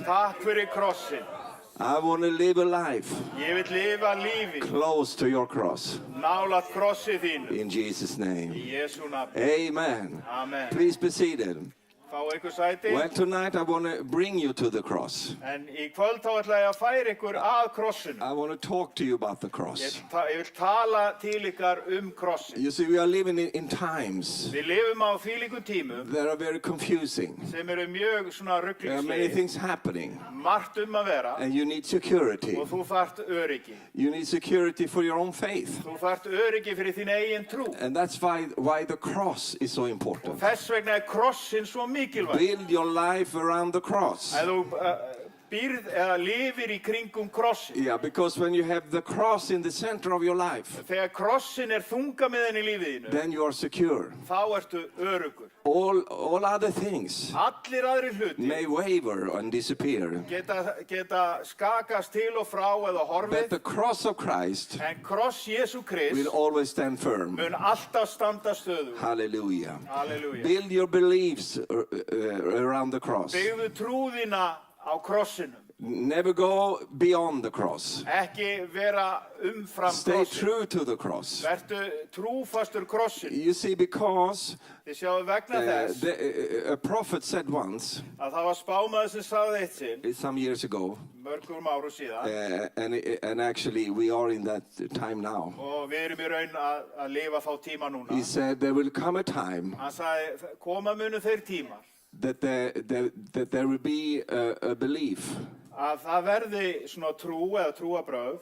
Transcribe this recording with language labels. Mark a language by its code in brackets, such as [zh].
[is] Takk fyrir krossin. [en] I want to live a life [is] Ég vil lifa lífi [en] close to your cross. [is] nálægt krossi þínu. [en] In Jesus' name. [is] Í Jesú nafni. [en] Amen. [is] Amen. [en] Please be seated. [is] Fá ykkur sæti. [en] Well, tonight I want to bring you to the cross. [is] En í kvöld þá ætla ég að færa ykkur að krossinu. [en] I want to talk to you about the [is] Ég [en] cross. [is] ég vil tala til ykkar krossin. [en] You see, we are living in times [is] Við lifum á þvílíkum tímum [en] that are very confusing. [is] sem eru mjög svona [en] There are many [is] ruglingslegir. [en] things happening, [is] Margt að vera [en] and you need security. [is] og þú þarft öryggi. [en] You need security for your own faith. [is] Þú þarft öryggi fyrir þín eigin trú. [en] And that's why the cross is so [is] Og [en] important. [is] þess vegna krossin svo mikilvæg. [en] Build your life around the cross. [is] Ef þú býrð eða lifir í kringum krossin. [en] Yeah, because when you have the cross in the center of your life, [is] Þegar krossin þungamiðin í lífið þínu, [en] then you are secure. [is] þá ertu öruggur. [en] All other things [is] Allir aðrir hluti [en] may waver and disappear. [is] geta skakast til og frá eða [en] But [is] horfið, [en] the cross of Christ [is] en kross Jesú Krist [en] will always stand firm. [is] mun alltaf standa stöðu. [en] Hallelujah. [is] Halleluja. [en] Build your beliefs around the cross. [is] Byggðu trúðina á krossinum. [en] Never go beyond the cross. [is] Ekki vera umfram [en] Stay [is] krossin. [en] true to the cross. [is] Vertu trúfastur krossin. [en] You see, because [is] Þið sjáu vegna þess [en] a prophet said once, [is] að það var spámaður sem sagði eitt sinn, [en] some years ago, [is] mörgum árum síðan, [en] and actually we are in that time now. [is] og við erum í raun að lifa þá tíma núna. [en] He said there will come a time [is] Hann sagði, koma munu þeir tímar [en] that there will be a belief [is] að það verði svona trú eða trúabrögð